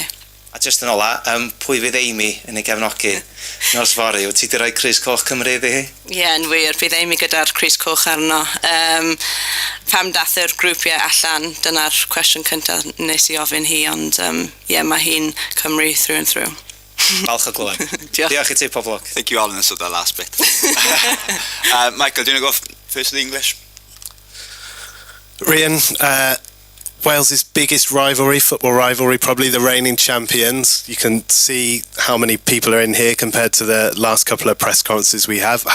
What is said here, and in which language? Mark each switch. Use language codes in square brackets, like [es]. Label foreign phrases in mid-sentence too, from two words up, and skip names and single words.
[cy] A jyst yn ola, pwy fydd Amy yn ei gefnogi nos fori? Wyt ti wedi rhoi Crys Coch Cymru iddi hi? Ie, yn wir, bydd Amy gyda'r Crys Coch arno. Pam dath yr grwpiau allan, dyna'r cwestiwn cyntaf nes i ofyn hi, ond mae hi'n Cymru [en] through and through. [cy] Falch o glywed. Diolch i ti, pob lwc. [en] I think you all understood that last bit. Michael, do you want to go first with the English? Rhian, Wales's biggest rivalry, football rivalry, probably the reigning champions. You can see how many people are in here compared to the last couple of press conferences we have.